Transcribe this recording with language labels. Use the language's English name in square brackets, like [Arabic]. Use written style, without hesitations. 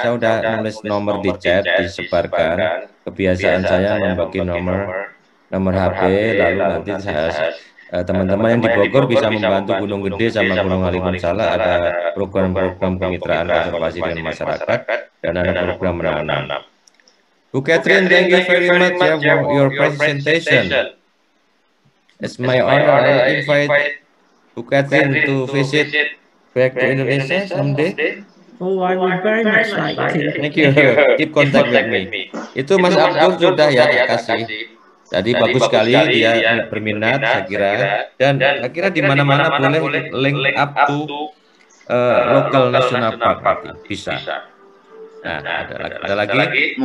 [Indonesian] Saya udah nulis nomor di chat, disebarkan. Kebiasaan saya membagi nomor HP, lalu nanti saya teman-teman yang di Bogor bisa membantu Gunung Gede sama Gunung Halimun Salak, ada program-program kemitraan konservasi dengan masyarakat dan ada program menanam. [English] Bu Kathryn, thank you very much for your presentation. It's my honor. I invite Bu Kathryn to visit back to Indonesia someday. Oh, I would very much like to. Thank you. Keep contact with me. [Indonesian] Itu Mas Abdul sudah ya kasih. Tadi bagus sekali, dia berminat, saya kira. Dan saya kira di mana-mana boleh [English] link up to local national park, [Indonesian] bisa. Nah, ada lagi.